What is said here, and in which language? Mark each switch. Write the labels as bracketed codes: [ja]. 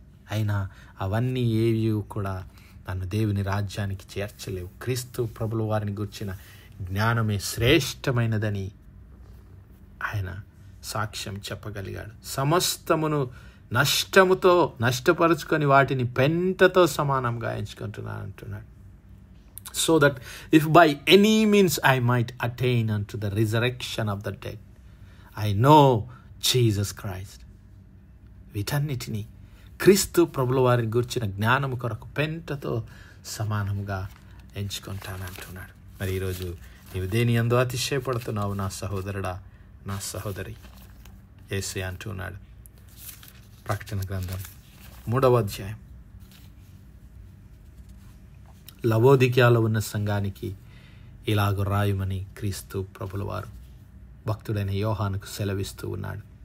[te] అయినా అవన్నీ ఏవి కూడా నన్ను దేవుని రాజ్యానికి చేర్చలేవు. క్రీస్తు ప్రభుల వారిని గుర్చిన జ్ఞానమే శ్రేష్టమైనదని ఆయన సాక్ష్యం చెప్పగలిగాడు. సమస్తమును నష్టముతో నష్టపరుచుకొని వాటిని పెంటతో సమానంగా ఎంచుకుంటున్నాను అంటున్నాడు. [en] So that if by any means I might attain unto the resurrection of the dead, I know Jesus Christ. [te] వీటన్నిటినీ క్రీస్తు ప్రభుల వారిని గుర్చిన జ్ఞానము కొరకు పెంటతో సమానముగా ఎంచుకుంటానంటున్నాడు. మరి ఈరోజు నీవు దేని యందు అతిశయపడుతున్నావు నా సహోదరుడా, నా సహోదరి? యేసయ్య అంటున్నాడు, ప్రకటన గ్రంథం 3వ అధ్యాయం, లవోదికయలో ఉన్న సంఘానికి ఇలాగ రాయమని క్రీస్తు ప్రభుల వారు భక్తుడైన యోహానుకు సెలవిస్తూ ఉన్నాడు.